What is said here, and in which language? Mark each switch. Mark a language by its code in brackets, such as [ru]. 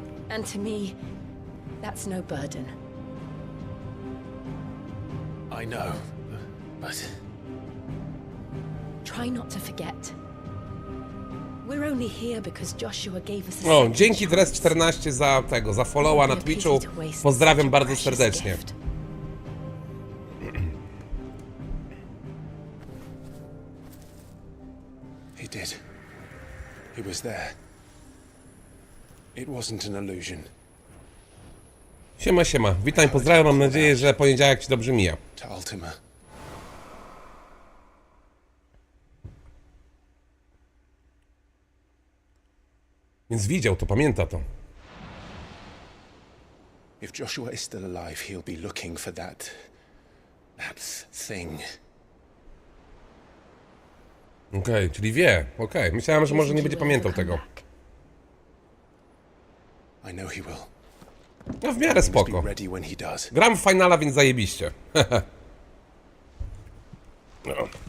[en] And to me, that's no burden. I know, but... Try not to forget. We're only here because Joshua gave us a O, second [pl] dzięki [en] chance. [pl] Dres14 za tego, za followa na Twitchu. Pozdrawiam bardzo serdecznie. [en] He did. He was there. It wasn't an illusion. [pl] Siema, siema. Witam, pozdrawiam. Mam nadzieję, że poniedziałek ci dobrze mija. To Ultima. Więc widział to, pamięta to. [en] If Joshua is still alive, he'll be looking for that thing. [pl] Okej, czyli wie. Okej, myślałem, że może nie będzie pamiętał tego. [en] I know he will. [pl] No w miarę spoko. [en] Be ready when he does. [pl] Gram w finala, więc zajebiście. No.